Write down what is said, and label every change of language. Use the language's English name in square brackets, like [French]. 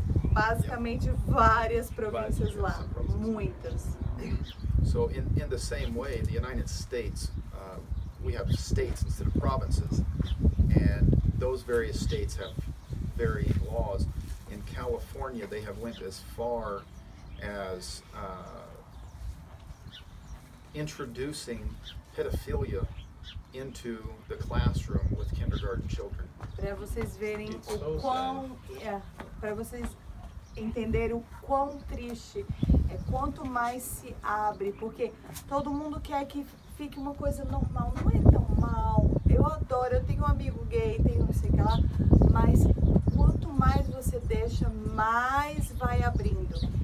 [Portuguese] Basicamente várias províncias lá, muitas. [English] So in the same way, the United States, we have states instead of provinces, and those various states have varying laws. In California, they have went as far as introducing pedophilia into the classroom with kindergarten children. [Portuguese] Para vocês verem o quão, para vocês entenderem o quão triste é, quanto mais se abre, porque todo mundo quer que fique uma coisa normal, não é tão mal. Eu adoro, eu tenho um amigo gay, tenho não sei o que lá, mas quanto mais você deixa, mais vai abrindo.